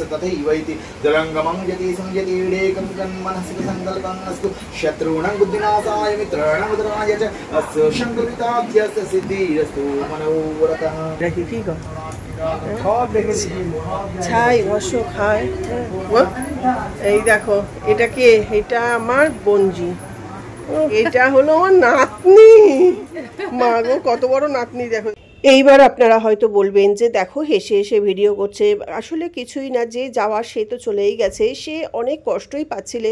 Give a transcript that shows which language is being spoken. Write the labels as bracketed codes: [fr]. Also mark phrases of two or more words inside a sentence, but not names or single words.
[sa] तथैवैति जरङ्गमं यति संयति ईडेकं कन्मनसिक संकल्पमस्तु शत्रूणां बुद्धिनाशाय मित्राणां उदराय च अस्य शङ्करिताख्यस्य सिद्धिरस्तु मनोरथः। [bn] দেখি কি গো সব দেখেছি, ছাই রস খায়। এই দেখো এটা কে, এটা আমার বঞ্জি, এটা হলো আমার নাতনি। মা গো কত বড় নাতনি দেখো। এইবার আপনারা হয়তো বলবেন যে দেখো হেসে হেসে ভিডিও করছে, আসলে কিছুই না, যে যাওয়ার সে তো চলেই গেছে, সে অনেক কষ্টই পাচ্ছিলেন।